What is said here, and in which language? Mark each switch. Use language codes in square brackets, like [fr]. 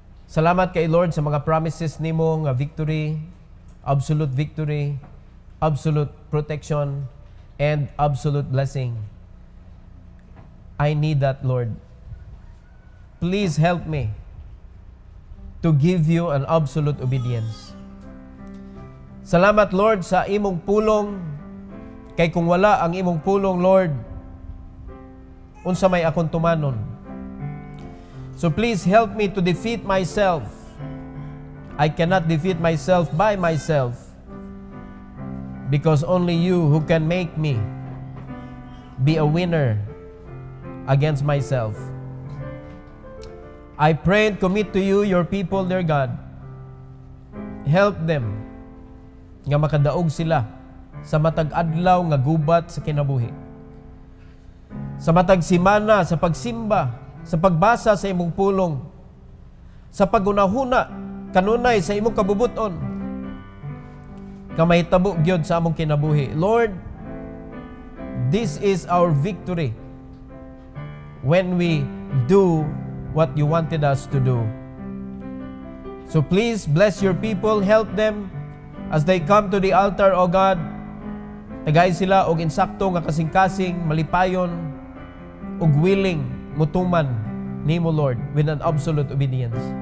[ceb] Salamat kay Lord sa mga promises nimo nga [en] victory, absolute victory, absolute protection, and absolute blessing. I need that, Lord. Please help me to give you an absolute obedience. [ceb] Salamat, Lord, sa imong pulong. Kay kung wala ang imong pulong, Lord, unsa may akong tumanon. [en] So please help me to defeat myself. I cannot defeat myself by myself, because only you who can make me be a winner against myself. I pray and commit to you your people, dear God. Help them [ceb] nga makadaog sila sa matag adlaw nga gubat sa kinabuhi. Sa matag simana, sa pagsimba, sa pagbasa sa imong pulong, sa pagunahuna kanunay sa imong kabubuton, kamahitabo gyud sa among kinabuhi. [en] Lord, this is our victory when we do what you wanted us to do. So please bless your people, help them as they come to the altar, O God. [ceb] Tagay sila og insakto nga kasing-kasing, malipayon ug willing mutuman nimo, Lord, [en] with an absolute obedience.